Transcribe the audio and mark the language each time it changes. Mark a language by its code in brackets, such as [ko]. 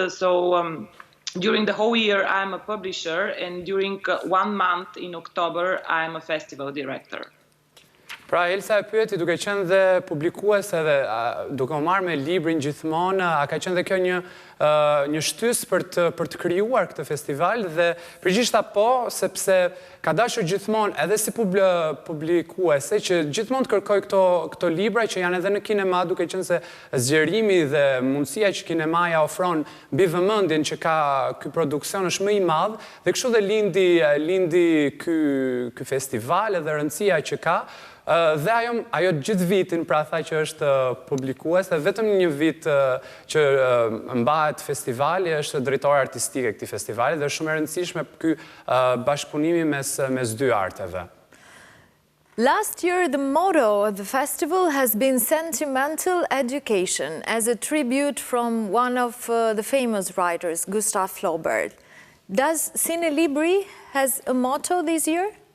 [en] So during the whole year I'm a publisher, and during 1 month in October I'm a festival director. [sq] Pra, Elsa e pyeti, duke qenë dhe publikuese dhe duke u marrë me librin gjithmonë, a ka qenë dhe kjo një shtys për të krijuar këtë festival dhe përgjithshta po, sepse ka dashur gjithmonë edhe si publikuese që gjithmonë të kërkoj këto libra që janë edhe në kinema, duke qenë se zgjerimi dhe mundësia që kinemaja ofron mbi vëmendjen që ka ky produksion është më I madh dhe kështu dhe lindi ky festival edhe rëndësia që ka. Dhe ajo gjithë vitin, pra tha që është publikues, dhe vetëm një vit që mbahet festivali, është drejtore artistike këtij festivali, dhe shumë e rëndësishme ky bashkëpunimi mes dy arteve. [en] Last year, the motto of the festival has been Sentimental Education, as a tribute from one of the famous writers, Gustav Flaubert. Does Cinelibri has a motto this year?